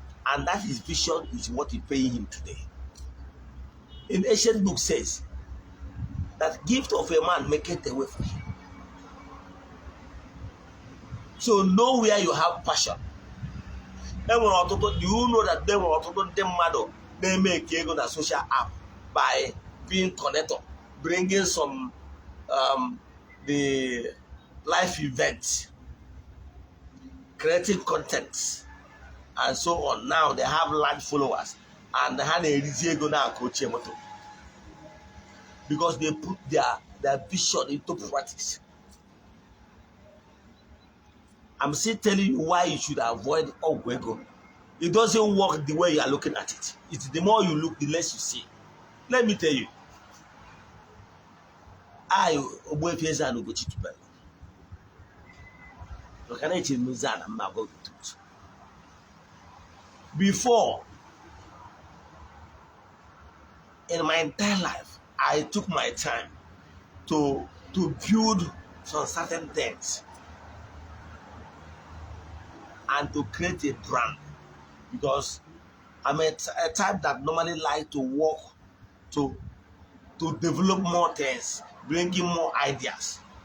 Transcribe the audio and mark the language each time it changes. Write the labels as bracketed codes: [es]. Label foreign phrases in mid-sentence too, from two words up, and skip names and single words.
[en] And that his vision is what is paying him today. In ancient book says that gift of a man maketh a way for him. So know where you have passion. Do you know that there were [ig] ọtụtụ ndị mmadụ na-eme ego na [en] social app by being connected, bringing some, um, the life events, creating content, and so on. Now they have large followers, and [ig] ha na-erizi ego na-akụ ochie moto [en] because they put their, their vision into practice. I'm still telling you why you should avoid [ig] ọgwụ ego. [en] It doesn't work the way you are looking at it. It's the more you look, the less you see. Let me tell you. I, Ogbuefi Eze-Ana Ugochi Tubelu. [ig] Maka na eche m Eze-Ana mma agwa gị truth. [en] Before, in my entire life, I took my time to, to build some certain things and to create a brand, because I'm a t-, a type that normally like to work to, to develop more things, bring in more ideas.